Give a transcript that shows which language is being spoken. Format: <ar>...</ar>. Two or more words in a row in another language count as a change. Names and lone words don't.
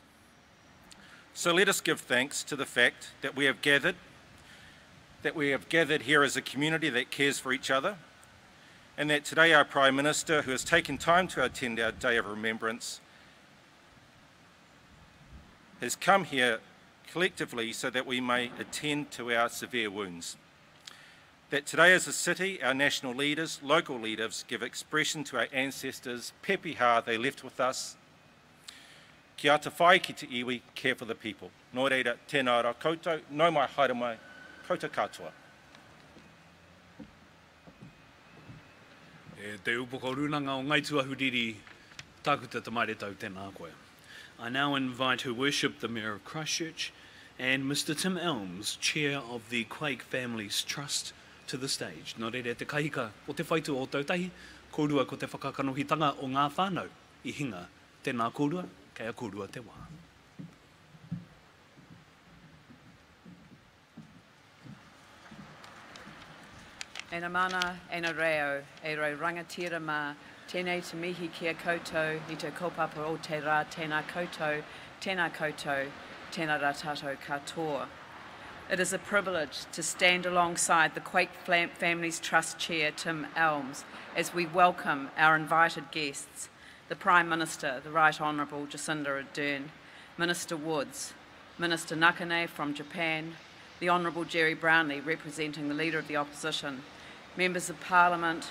<en>So let us give thanks to the fact that we have gathered here as a community that cares for each other, and that today our Prime Minister, who has taken time to attend our Day of Remembrance, has come here collectively so that we may attend to our severe wounds. That today as a city, our national leaders, local leaders, give expression to our ancestors' pepeha they left with us.</en> <mi>Ki ata whai ki te iwi,</mi> <en>care for the people.</en> <mi>Nō reira, tēnā rā koutou, nau mai haere mai, koutou katoa. E te upoko runanga o Ngai Tuahuriri, tākuta Tamaire Tau tēnā koe.</mi> <en>I now invite Her Worship the Mayor of Christchurch and Mr. Tim Elmes, Chair of the Quake Families Trust, to the stage.</en> <mi>Nō reira, te kahika o te whaitu o tautahi, kōrua ko te whakakanohitanga o ngā whānau I hinga tēnā kōrua, kei a kōrua te wā. Ena mana, ena reo, e rau rangatira mā, tēnei te mihi kia koutou, I te kaupapa o te rā, tēnā koutou, tēnā rā tātou katoa.</mi> <en>It is a privilege to stand alongside the Quake Families Trust Chair, Tim Elmes, as we welcome our invited guests, the Prime Minister, the Right Honourable Jacinda Ardern, Minister Woods, Minister Nakane from Japan, the Honourable Jerry Brownlee representing the Leader of the Opposition, Members of Parliament,</en>